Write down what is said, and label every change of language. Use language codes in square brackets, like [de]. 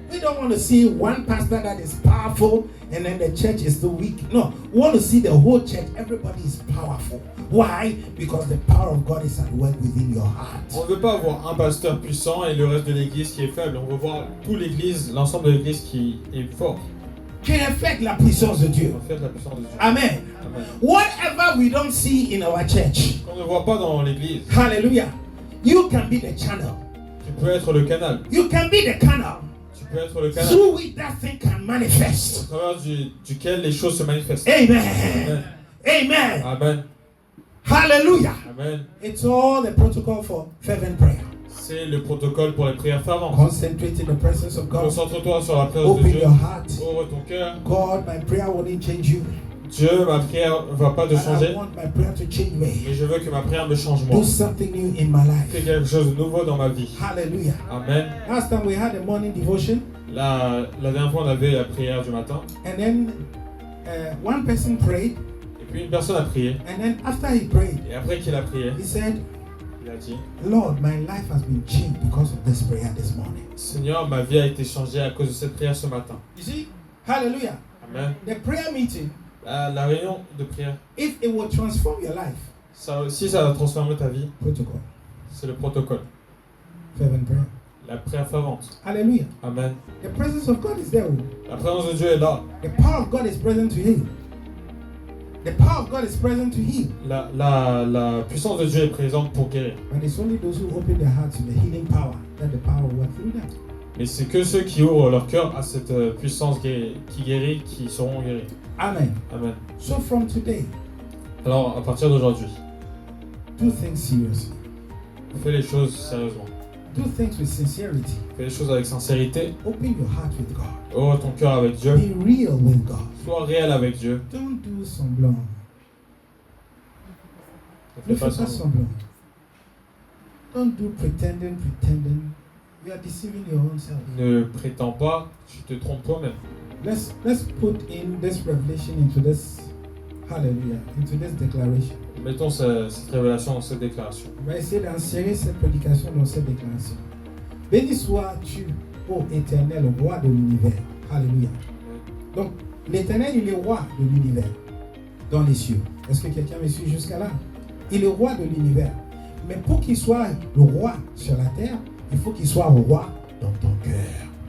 [en] We don't want to see one pastor that is powerful and then the church is still weak. No, we want to see the whole church. Everybody is powerful. Why? Because the power of God is at work within your heart. [fr] On ne veut pas avoir un pasteur puissant et le reste de l'église qui est faible. On veut voir toute l'église, l'ensemble de l'église qui est fort. Qui reflète la puissance de Dieu. En fait, la puissance de Dieu. Amen. Amen. [en] Whatever we don't see in our church, [fr] Qu'on ne voit pas dans l'église, [en] hallelujah, you can be the channel. [fr] tu peux être le canal. [en] You can be the canal [fr] Tu peux être le canal [en] through which that thing can [fr] au [en] manifest. [fr] travers duquel les choses se manifestent. Amen. Amen. Amen. Amen. Hallelujah. Amen. [en] It's all the protocol for fervent prayer. [fr] C'est le protocole pour les prières ferventes. [en] Concentrate in the presence of God. [fr] Concentre-toi sur la présence de [en] Open [fr] Dieu. [en] your heart. [fr] Ouvre ton cœur. [en] God, my prayer won't change you. [fr] Dieu, ma prière ne va pas te [en] But I [fr] changer, [en] want my prayer to change me. [fr] mais je veux que ma prière me change moi. [en] Do something new in my [fr] Fais [en] life. [fr] quelque chose de nouveau dans ma vie. Hallelujah. Amen. [en] Last time we had a morning devotion, [fr] La dernière fois, on avait la prière du matin. [en] and then one person prayed, [fr] Et puis une personne a prié. [en] and then after he prayed, [fr] Et après qu'il a prié, [en] he said, [fr] il a dit, [en] Lord, my life has been changed because of this prayer this morning. [fr] Seigneur, ma vie a été changée à cause de cette prière ce matin. [en] You see, hallelujah. Amen. The prayer meeting, [fr] La réunion de prière, [en] if it will transform your life, [fr] si ça va transformer ta vie, [en] protocol, [fr] c'est le protocole. [en] fervent prayer. [fr] La prière fervente. Hallelujah. Amen. [en] The presence of God is there. [fr] La présence de Dieu est là. [en] The power of God is present to heal. The power of God is present to heal. [fr] La puissance de Dieu est présente pour guérir. [en] But it's only those who open their hearts to the healing power that the power will work through them. [fr] Mais c'est que ceux qui ouvrent leur cœur à cette puissance qui guérit, qui seront guéris. Amen. Amen. [en] So from today, [fr] Alors, à partir d'aujourd'hui, [en] do things seriously. [fr] fais les choses sérieusement. [en] Do things with sincerity. [fr] Fais les choses avec sincérité. [en] Open your heart with God. [fr] Ouvre ton cœur avec Dieu. [en] Be real with God. [fr] Sois réel avec Dieu. [en] Don't do semblant. [fr] Ne Ne fais fais pas pas semblant. semblant. [en] Don't do pretending. You are deceiving your own self. [fr] Ne prétends pas, tu te trompes toi-même. [en] Let's put in this revelation into this, hallelujah, into this declaration. [fr] Mettons cette révélation dans cette déclaration. On va essayer d'insérer cette prédication dans cette déclaration. Béni sois-tu, ô éternel, roi de l'univers. Alléluia. Donc, l'éternel, il est roi de l'univers dans les cieux. Est-ce que quelqu'un me suit jusqu'à là? Il est roi de l'univers. Mais pour qu'il soit le roi sur la terre, il faut qu'il soit roi dans ton cœur.